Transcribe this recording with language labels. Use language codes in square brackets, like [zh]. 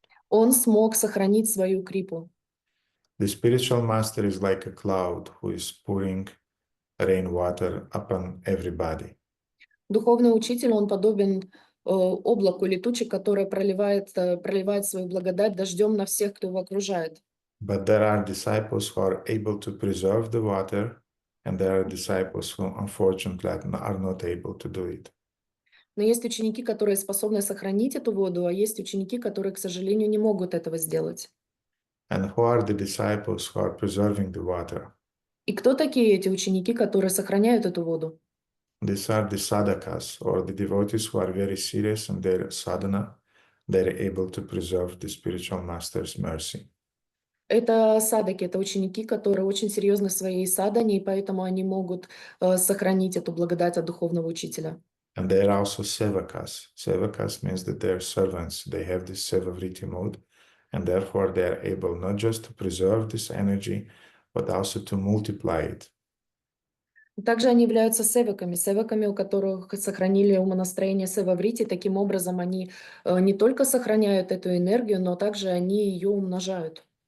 [ru] Он смог сохранить свою крипу. [en] The spiritual master is like a cloud who is pouring rainwater upon everybody. [ru] Духовный учитель, он подобен облаку летучей, которое проливает свою благодать дождем на всех, кто его окружает. [en] But there are disciples who are able to preserve the water, and there are disciples who unfortunately are not able to do it. [ru] Но есть ученики, которые способны сохранить эту воду, а есть ученики, которые, к сожалению, не могут этого сделать. [en] And who are the disciples who are preserving the water? [ru] И кто такие эти ученики, которые сохраняют эту воду? [en] These are the sadhakas, or the devotees who are very serious in their sadhana. They're able to preserve the spiritual master's mercy. [ru] Это садаки, это ученики, которые очень серьезны в своей садхане, и поэтому они могут сохранить эту благодать от духовного учителя. [en] And they're also sevakas. Sevakas means that they're servants. They have this sevavriti mode, and therefore they are able not just to preserve this energy, but also to multiply it. [ru] Также они являются севаками, у которых сохранили умонастроение севаврити. Таким образом, они не только сохраняют эту энергию, но также они ее умножают.